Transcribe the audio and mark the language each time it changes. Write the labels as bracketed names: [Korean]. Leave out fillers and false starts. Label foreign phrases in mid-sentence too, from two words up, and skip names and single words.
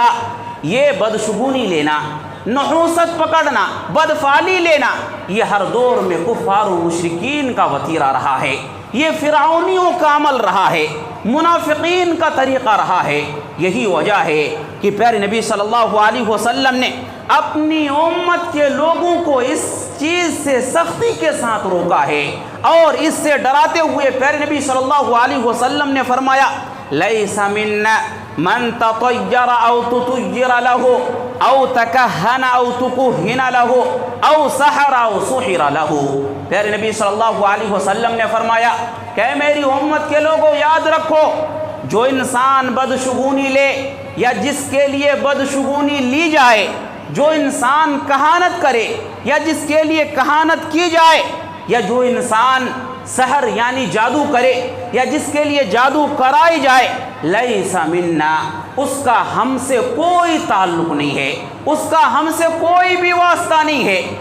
[Urdu] یہ بدشگونی لینا، نحوست پکڑنا، بدفعلی لینا یہ ہر دور میں کفار و مشرکین کا وتیرہ رہا ہے، یہ فرعونیوں کا عمل رہا ہے، منافقین کا طریقہ رہا ہے۔ یہی وجہ ہے کہ پیارے نبی صلی اللہ علیہ وسلم نے اپنی امت کے لوگوں کو اس چیز سے سختی کے ساتھ روکا ہے، اور اس سے ڈراتے ہوئے پیارے نبی صلی اللہ علیہ وسلم نے فرمایا [Arabic] لیس منا من تطیر او تطیر له او تکہن او تکہن له او سحر او سحر له۔ [Urdu] پیارے نبی صلی اللہ علیہ وسلم نے فرمایا کہ میری امت کے لوگوں یاد رکھو، جو انسان بدشگونی لے یا جس کے لیے بدشگونی لی جائے، جو انسان کہانت کرے یا جس کے لیے کہانت کی جائے، یا جو انسان سحر یعنی جادو کرے یا جس کے لیے جادو کرائی جائے، [Arabic] لیس منا، [Urdu] اس کا ہم سے کوئی تعلق نہیں ہے، اس کا ہم سے کوئی بھی واسطہ نہیں ہے۔